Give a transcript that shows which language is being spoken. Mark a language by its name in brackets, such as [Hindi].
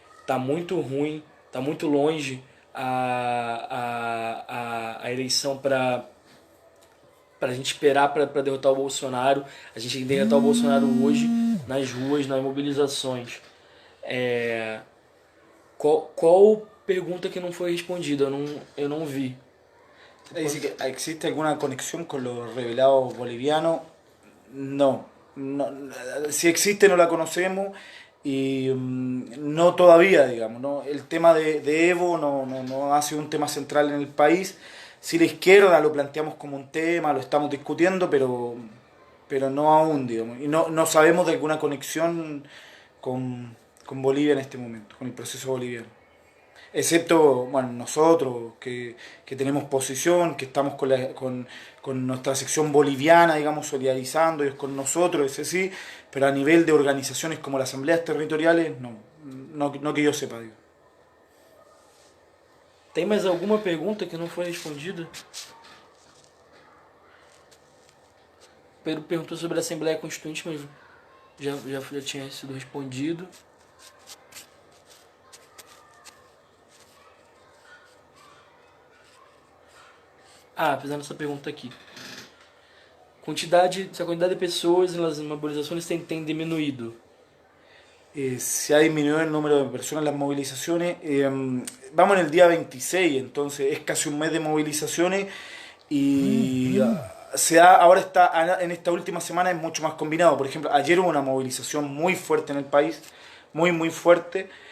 [Portuguese] Tá muito ruim, tá muito longe a eleição para a gente esperar para derrotar o Bolsonaro. A gente tem que derrotar o Bolsonaro hoje, nas ruas, nas mobilizações. Qual pergunta que não foi respondida? Eu não vi. [Spanish] Dice que existe alguna conexión con los rebelados bolivianos. No, si existe no la conocemos y no todavía, digamos, ¿no? El tema de Evo no ha sido un tema central en el país. Si la izquierda lo planteamos como un tema, lo estamos discutiendo, pero no aún, digamos. Y no sabemos de alguna conexión con Bolivia en este momento, con el proceso boliviano. Excepto, bueno, nosotros que tenemos posición, que estamos con nuestra sección boliviana, digamos, solidarizando ellos con nosotros, ese sí, pero a nivel de organizaciones como las asambleas territoriales, no que yo sepa, digo. [Portuguese] Tem mais alguma pergunta que não foi respondida? Pedro perguntou sobre a Assembleia Constituinte, mas já tinha sido respondido. Fazendo essa pergunta aqui. Se a quantidade de pessoas nas mobilizações tem diminuído. [Spanish] Se ha disminuido el número de personas en las movilizaciones. Vamos en el día 26, entonces es casi un mes de movilizaciones y ahora en esta última semana es mucho más combinado. Por ejemplo, ayer hubo una movilización muy fuerte en el país, muy fuerte.